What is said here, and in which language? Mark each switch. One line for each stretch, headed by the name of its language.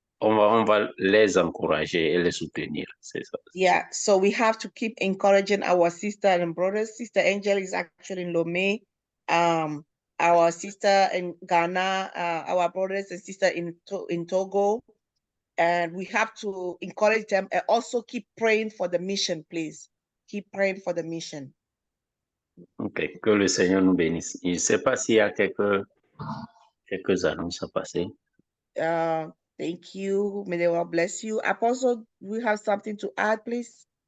French: On va les encourager et les soutenir, c'est ça.
English: Yeah, so we have to keep encouraging our sister and brothers. Sister Angel is actually in Lomé. Our sister in Ghana, our brothers and sister in Togo. And we have to encourage them and also keep praying for the mission, please. Keep praying for the mission.
French: OK, que le Seigneur nous bénisse. Je ne sais pas s'il y a quelques annonces à passer.
English: Thank you. May the Lord bless you. Apostle, we have something to add, please?